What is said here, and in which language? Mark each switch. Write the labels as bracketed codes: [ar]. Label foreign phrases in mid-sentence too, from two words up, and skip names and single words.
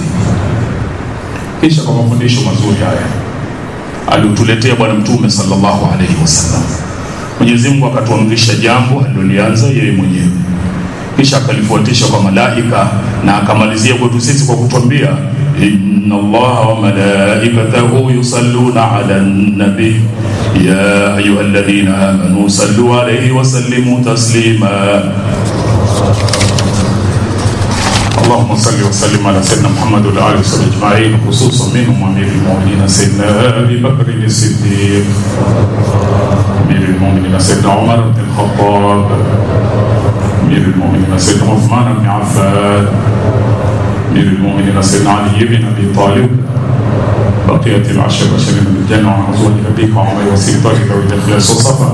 [sw] Kisha kwa mafundisho mazuri haya alituletea Bwana Mtume [ar] صلى الله عليه وسلم, [sw] Mwenyezi Mungu akatuamrisha jambo alilolianza yeye mwenyewe, kisha akalifuatisha kwa malaika na akamalizia kwetu sisi kwa kutuambia [ar] إن الله وملائكته يصلون على النبي يا أيها الذين آمنوا صلوا عليه وسلموا تسليما. اللهم صل وسلم على سيدنا محمد وعلى اله وصحبه اجمعين، خصوصا منهم امير المؤمنين سيدنا ابي بكر الصديق، امير المؤمنين سيدنا عمر بن الخطاب، امير المؤمنين سيدنا عثمان بن عفان، امير المؤمنين سيدنا علي بن ابي طالب، بقية العشر بشرين من الجنة وعن أزواج أبيك وعمر وسيطتك والإخلاص والصفا.